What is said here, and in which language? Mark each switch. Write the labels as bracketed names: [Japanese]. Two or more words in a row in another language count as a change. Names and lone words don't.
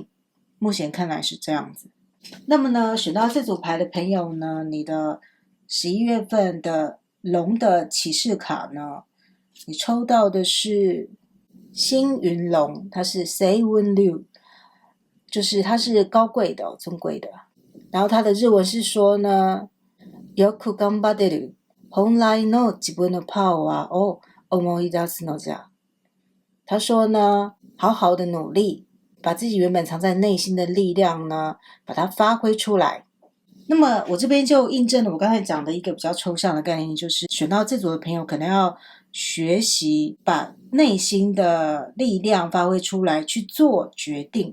[Chinese] 目前看来是这样子。那么呢，选到这组牌的朋友呢，你的11月份的龙的启示卡呢，你抽到的是星云龙，它是 Seiwun Ryu， 就是它是高贵的尊贵的。然后它的日文是说呢， [Japanese] よく頑張れる本来の自分のパワーを思い出すのじゃ。 [Chinese] 他说呢，好好的努力，把自己原本藏在内心的力量呢，把它发挥出来。那么我这边就印证了我刚才讲的一个比较抽象的概念，就是选到这组的朋友可能要学习把内心的力量发挥出来，去做决定。